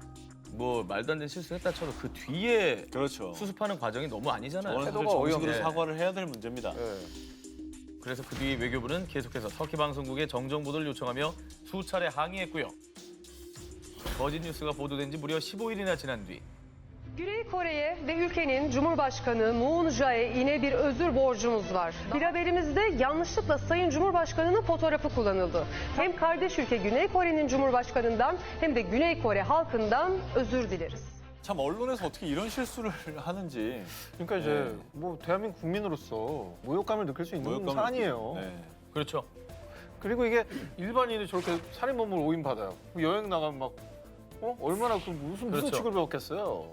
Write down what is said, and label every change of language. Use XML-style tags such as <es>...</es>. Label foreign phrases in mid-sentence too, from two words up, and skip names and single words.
<ko>뭐 말도 안 되는 실수했다 쳐도 그 뒤에 그렇죠. 수습하는 과정이 너무 아니잖아요. 저는 사실 태도가 정식으로 어이없네. 사과를 해야 될 문제입니다. 예. 그래서 그 뒤 외교부는 계속해서 터키 방송국에 정정 보도를 요청하며 수차례 항의했고요. 거짓 뉴스가 보도된 지 무려 15일이나 지난 뒤</ko> <tr>Güney Kore'ye ve ülkenin Cumhurbaşkanı Moon Jae-in'e bir özür borcumuz var. Bir haberimizde yanlışlıkla Sayın Cumhurbaşkanı'nın fotoğrafı kullanıldı. Hem kardeş ülke Güney Kore'nin Cumhurbaşkanı'ndan hem de Güney Kore halkından özür dileriz.</tr> <ko>참 언론에서 어떻게 이런 실수를 하는지. 그러니까 이제 뭐 대한민국 국민으로서 모욕감을 느낄 수 있는 모욕감을 사안이에요. 네. 그렇죠. 그리고 이게 일반인이 저렇게 살인범을 오인받아요. 여행 나가면 막 얼마나 무슨 그렇죠. 취급을 받겠어요.</ko>